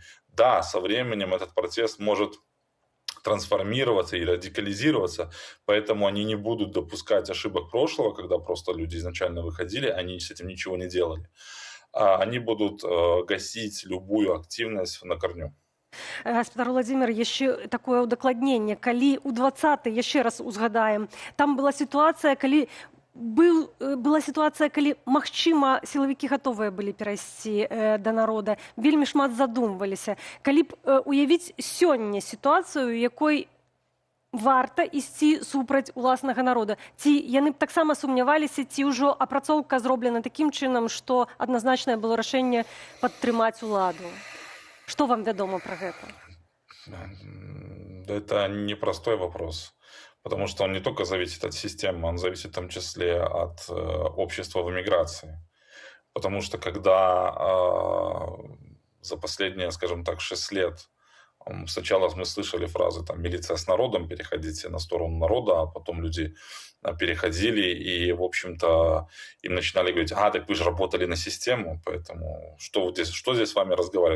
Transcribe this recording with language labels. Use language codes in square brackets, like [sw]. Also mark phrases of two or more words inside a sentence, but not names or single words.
[ru] Да, со временем этот протест может трансформироваться и радикализироваться, поэтому они не будут допускать ошибок прошлого, когда просто люди изначально выходили, они с этим ничего не делали. Они будут гасить любую активность на корню. [be] Гаспадар Владимир, яшчэ такое ўдакладненне. Калі ў 20-й, яшчэ раз узгадаем, там была сітуацыя, калі магчыма, сілавікі гатовыя былі перайсці да народа, вельмі шмат задумваліся. Калі б уявіць сёння сітуацыю, якой варта ісці супраць уласнага народа. Ці яны б таксама сумняваліся, ці ўжо апрацоўка зроблена такім чынам, што адназначнае было рашэнне падтрымаць уладу? Што вам вядома пра гэта? [ru] Это непростой вопрос, потому что он не только зависит от системы, он зависит в том числе от общества в эмиграции. Потому что когда за последние, скажем так, 6 лет сначала мы слышали фразы там «милиция с народом», переходите на сторону народа, а потом люди переходили и, в общем-то, им начинали говорить: так вы же работали на систему, поэтому что здесь с вами разговаривать?